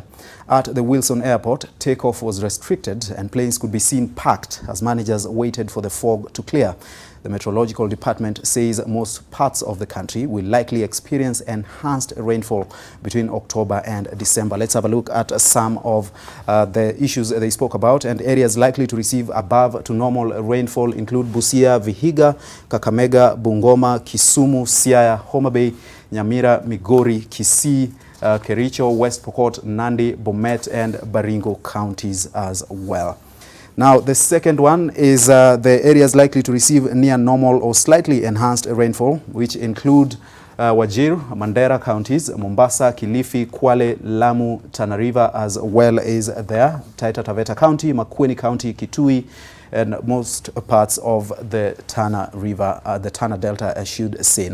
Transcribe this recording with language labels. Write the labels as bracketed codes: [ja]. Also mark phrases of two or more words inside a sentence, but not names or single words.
[en] At the Wilson Airport, takeoff was restricted and planes could be seen parked as managers waited for the fog to clear. The Meteorological Department says most parts of the country will likely experience enhanced rainfall between October and December. Let's have a look at some of the issues they spoke about. And areas likely to receive above to normal rainfall include Busia, Vihiga, Kakamega, Bungoma, Kisumu, Siaya, Homa Bay, Nyamira, Migori, Kisii, Kericho, West Pokot, Nandi, Bomet and Baringo counties as well. Now, the second one is the areas likely to receive near normal or slightly enhanced rainfall, which include Wajir, Mandera counties, Mombasa, Kilifi, Kwale, Lamu, Tana River, as well as there, Taita Taveta County, Makueni County, Kitui, and most parts of the Tana River, the Tana Delta, I should say.